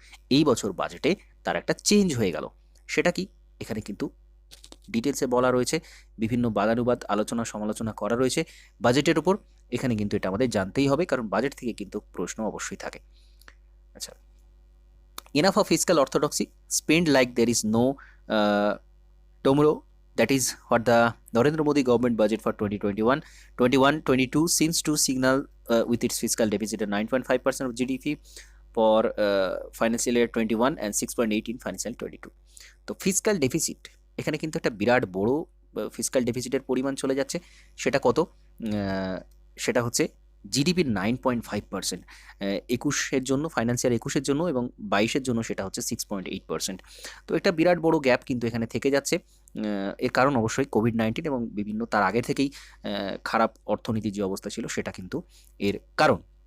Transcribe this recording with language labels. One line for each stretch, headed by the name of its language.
Bangla: এই বছর বাজেটে তার একটা চেঞ্জ হয়ে গেল। সেটা কি, এখানে কিন্তু ডিটেলসে বলা রয়েছে, বিভিন্ন বাদানুবাদ আলোচনা সমালোচনা করা রয়েছে বাজেটের উপর। এখানে কিন্তু এটা আমাদের জানতেই হবে, কারণ বাজেট থেকে কিন্তু প্রশ্ন অবশ্যই থাকে।
English: আচ্ছা, enough of fiscal orthodoxy, spend like there is no tomorrow. That is what the Narendra Modi government budget for 2021-22 seems to signal, with its fiscal deficit at 9.5% of GDP for financial year 21 and 6.8 in financial 22.
Bangla: তো fiscal deficit, এখানে কিন্তু একটা বিরাট বড় fiscal ডেফিসিটের পরিমাণ চলে যাচ্ছে। সেটা কত, সেটা হচ্ছে জিডিপির 9.5%, 21-এর জন্য, ফাইন্যান্সিয়াল 21-এর জন্য এবং 22-এর জন্য সেটা হচ্ছে 6.8%। তো একটা বিরাট বড় গ্যাপ কিন্তু এখানে থেকে যাচ্ছে। এর কারণ অবশ্যই কোভিড-19 এবং বিভিন্ন তার আগে থেকেই খারাপ অর্থনীতির যে অবস্থা ছিল সেটা কিন্তু এর কারণ।